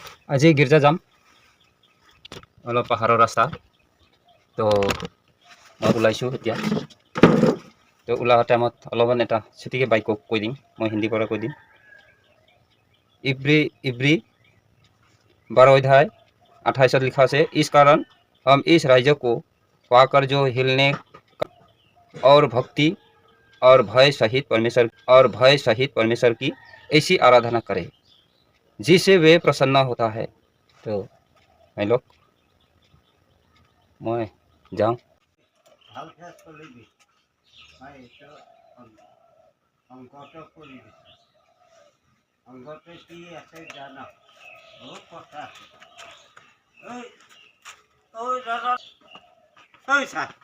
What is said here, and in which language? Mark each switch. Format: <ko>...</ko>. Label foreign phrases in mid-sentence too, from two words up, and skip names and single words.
<as>আজি গিৰ্জা যাম অলপ পাহাৰৰ ৰাস্তা তো মই ওলাইছোঁ এতিয়া তো ওলোৱা টাইমত অলপমান এটা ছুটিকৈ বাইকক কৈ দিম মই হিন্দী পৰা কৈ দিম</as> <hi>इब्री 12 अध्याय 28 लिखा से इस कारण हम इस राज्य को पाकर जो हिलने और भक्ति और भय सहित परमेश्वर की ऐसी आराधना करें जिससे वे प्रसन्न होता है तो मैं लोग मैं जाऊँ</hi> <as>অংগতে কি আছে জানা বহুত কথা আছে ঐ দাদা ঐ ছাৰ</as>